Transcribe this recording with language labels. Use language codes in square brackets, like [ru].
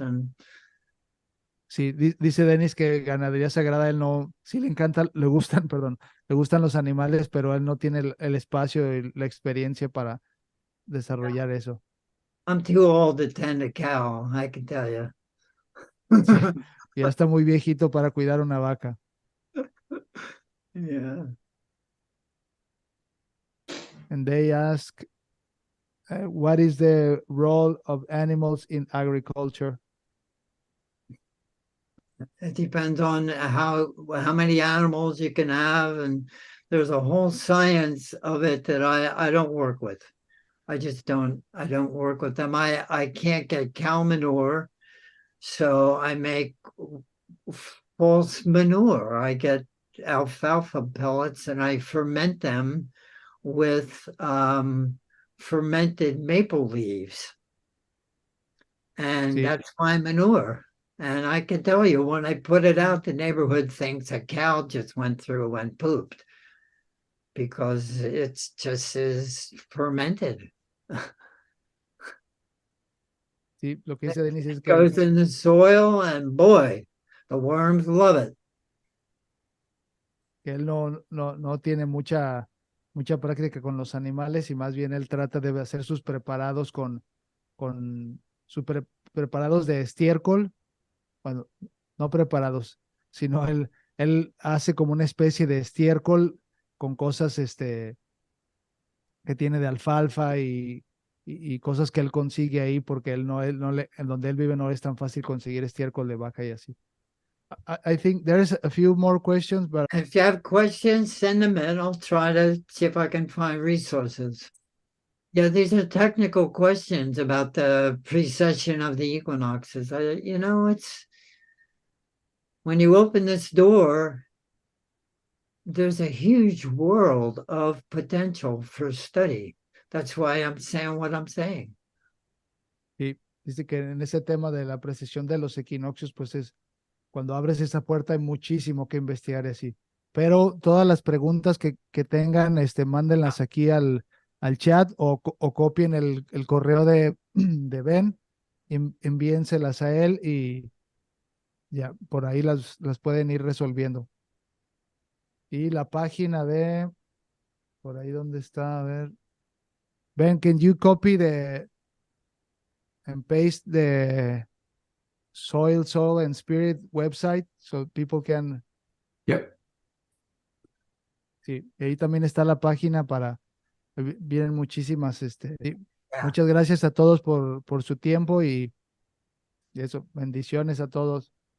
[en] And [es] Sí, dice Denis que ganadería sagrada, él no, sí le encanta, le gustan, perdón, le gustan los animales, pero él no tiene el espacio y la experiencia para desarrollar eso. [en] I'm too old to tend a cow, I can tell you. [es] Sí, ya está muy viejito para cuidar una vaca. [en] Yeah. And they ask, what is the role of animals in agriculture? It depends on how many animals you can have, and there's a whole science of it that I don't work with. I don't work with them. I can't get cow manure, so I make false manure. I get alfalfa pellets and I ferment them with fermented maple leaves. And [es] Sí, [en] that's my manure. And I can tell you, when I put it out, the neighborhood thinks a cow just went through and pooped because it's just is fermented. [es] sí, lo que [en] It [es] dice Denis es que, [en] goes in the soil, and boy, the worms love it. [es] que él no tiene mucha práctica con los animales y más bien él trata de hacer sus preparados con sus preparados de estiércol, bueno, no preparados, sino él hace como una especie de estiércol con cosas que tiene de alfalfa y cosas que él consigue ahí porque él no le, en donde él vive no es tan fácil conseguir estiércol de vaca y así. [en] I think there's a few more questions, but If you have questions, send them in. I'll try to see if I can find resources. Yeah, these are technical questions about the precession of the equinoxes. It's when you open this door, there's a huge world of potential for study. That's why I'm saying what I'm saying. [es] sí, dice que en ese tema de la precesión de los equinoccios, pues es cuando abres esa puerta hay muchísimo que investigar y así. pero todas las preguntas que tengan, mándenlas aquí al chat o copien el correo de Ben, envíenselas a él y ya, por ahí las pueden ir resolviendo. Y la página por ahí donde está, a ver. [en] Ben, can you copy and paste the Soul and Spirit website so people can, Yep. [es] sí, y ahí también está la página vienen muchísimas, sí. [en] Yeah. [es] Muchas gracias a todos por su tiempo y eso, bendiciones a todos.